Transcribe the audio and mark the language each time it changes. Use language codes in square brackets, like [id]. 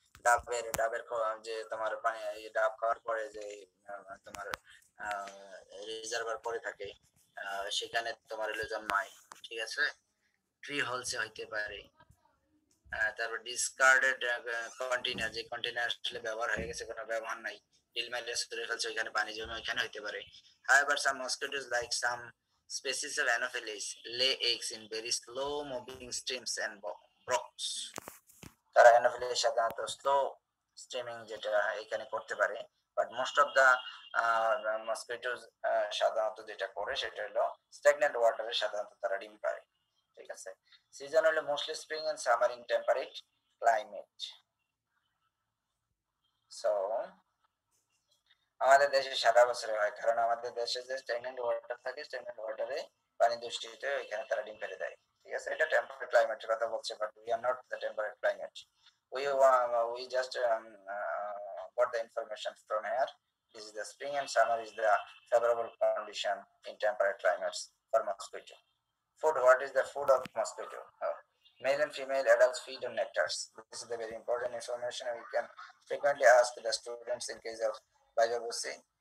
[bn] ডাবের যে তোমার পানি, ডাব খাওয়ার পরে যে তোমার রিজার্ভার পরে থাকে, সেখানে তোমার হলো জন্মায়, ঠিক আছে। ট্রি হোলসে হইতে পারে। তারপর ডিসকার্ডেড কন্টেনার, যে কন্টেনার আসলে ব্যবহার হয়ে গেছে, কোনো ব্যবহার নাই, ডিল মাইলে সরে ফেলছে, ওইখানে পানি জমে, ওইখানে হইতে পারে। [en] However, some mosquitoes like some species of Anopheles lay eggs in very slow moving streams and brooks. [bn] তারা অ্যানোফিলিস সাধারণত স্লো স্ট্রিমিং যেটা এখানে করতে পারে, [en] but most of the mosquitoes [bn] সাধারণত যেটা করে সেটা হলো স্ট্যাগনেন্ট ওয়াটারে সাধারণত তারা ডিম পারে, ঠিক আছে। [en] Season হলো mostly spring and summer in temperate climate. [bn] So আমাদের দেশে সারা বছরে হয়, কারণ আমাদের দেশে যে স্ট্যাগনেন্ট ওয়াটার থাকে, স্ট্যাগনেন্ট ওয়াটারে পানি দূষিত, ওইখানে তারা ডিম ফেলে দেয়, ঠিক আছে। এটা টেম্পারেট ক্লাইমেটের কথা বলছে, [en] But we are not the temperate climate. We just got the information from here. This is the spring and summer is the favorable condition in temperate climates for mosquito. Food. What is the food of mosquito? Male and female adults feed on nectars. This is the very important information we can frequently ask the students in case of biology.